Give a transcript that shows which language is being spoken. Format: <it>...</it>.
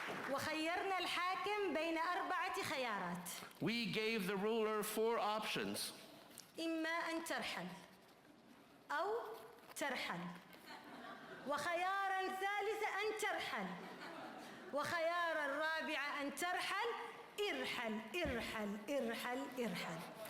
<ar>وخيرنا الحاكم بين 4 خيارات.</ar> <en>We gave the ruler 4 options.</en> <ar>إما أن ترحل أو ترحل وخيارا ثالثا أن ترحل وخيارا رابعا أن ترحل ارحل ارحل ارحل ارحل.</ar>